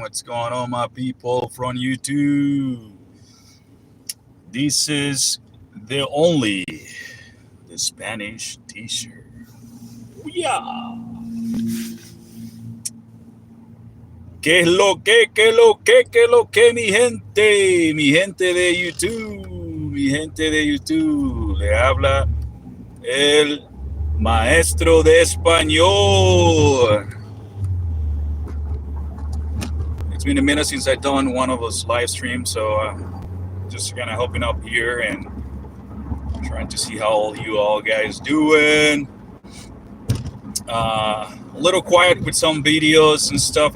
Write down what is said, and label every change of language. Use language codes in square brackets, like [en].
[en] What's going on, my people from YouTube? This is the only the Spanish teacher. Yeah. [es] ¿Qué es lo que, qué es lo que, qué es lo que, mi gente? Mi gente de YouTube, mi gente de YouTube. Le habla el maestro de español. [en] It's been a minute since I've done one of those live streams, so just kind of helping up here and trying to see how all you all guys doing. A little quiet with some videos and stuff.